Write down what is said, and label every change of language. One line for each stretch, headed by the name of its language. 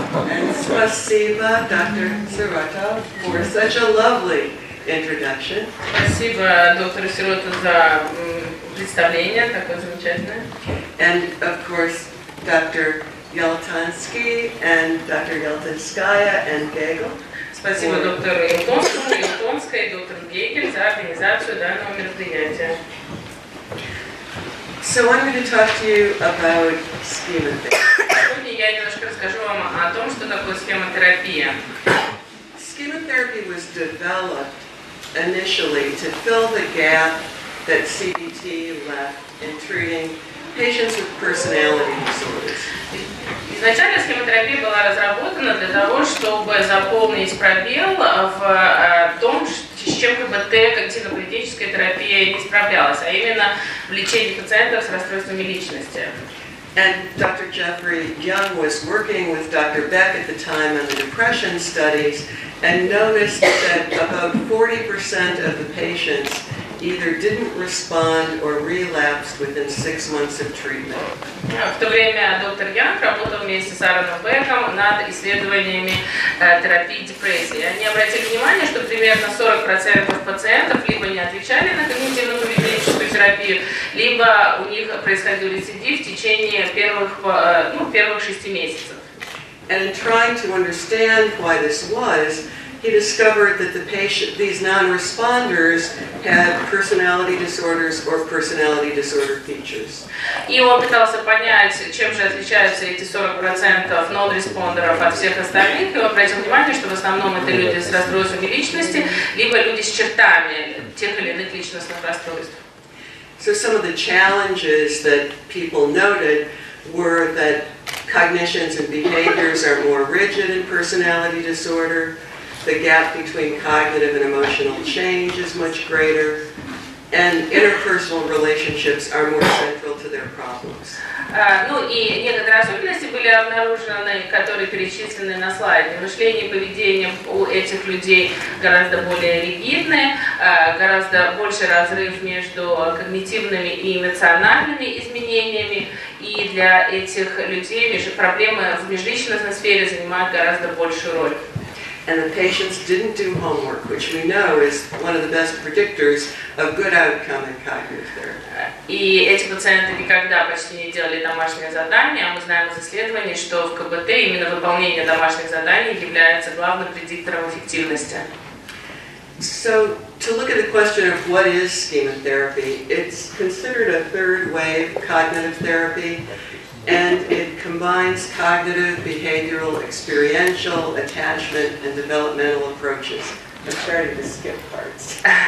English: And
Russian: спасибо,
English: Dr. Sirota, for such a lovely introduction.
Russian: Спасибо доктору Сироту за представление такое замечательное.
English: And of course, Dr. Yeltansky and Dr. Yeltanskaya and Gagel.
Russian: Спасибо доктору Елтонскому, Елтонской и доктору Гегель за организацию данного мероприятия.
English: So I'm going to talk to you about schema-terapy.
Russian: Сегодня я немножко расскажу вам о том, что такое схемотерапия.
English: Schema-therapy was developed initially to fill the gap that CBT left in treating patients with personality disorders.
Russian: Изначально схемотерапия была разработана для того, чтобы заполнить пробел в том, с чем КБТ, когнитивно-поведенческая терапия, не справлялась, а именно в лечении пациентов с расстройствами личности.
English: And Dr. Jeffrey Young was working with Dr. Beck at the time on the depression studies and noticed that about 40% of the patients either didn't respond or relapsed within 6 months of treatment.
Russian: В то время доктор Янг работал вместе с Аароном Беком над исследованиями терапии депрессии. Они обратили внимание, что примерно 40% пациентов либо не отвечали на когнитивно-поведенческую терапию, либо у них происходил рецидив в течение первых 6 месяцев.
English: And in trying to understand why this was, he discovered that these non-responders had personality disorders or personality disorder features.
Russian: И он пытался понять, чем же отличаются эти 40% non-респондеров от всех остальных, и он обратил внимание, что в основном это люди с расстройствами личности, либо люди с чертами тех или иных личностных расстройств.
English: So some of the challenges that people noted were that cognitions and behaviors are more rigid in personality disorder, the gap between cognitive and emotional change is much greater, and interpersonal relationships are more central to their problems.
Russian: Ну и некоторые особенности были обнаружены, которые перечислены на слайде. Мышление и поведение у этих людей гораздо более ригидные, гораздо больше разрыв между когнитивными и эмоциональными изменениями, и для этих людей проблемы в межличностной сфере занимают гораздо большую роль.
English: And the patients didn't do homework, which we know is one of the best predictors of good outcome in cognitive therapy.
Russian: И эти пациенты никогда почти не делали домашние задания, а мы знаем из исследований, что в КБТ именно выполнение домашних заданий является главным предиктором эффективности.
English: So, to look at the question of what is schema-therapy, it's considered a third wave cognitive therapy, and it combines cognitive, behavioral, experiential, attachment, and developmental approaches. I'm starting to skip parts.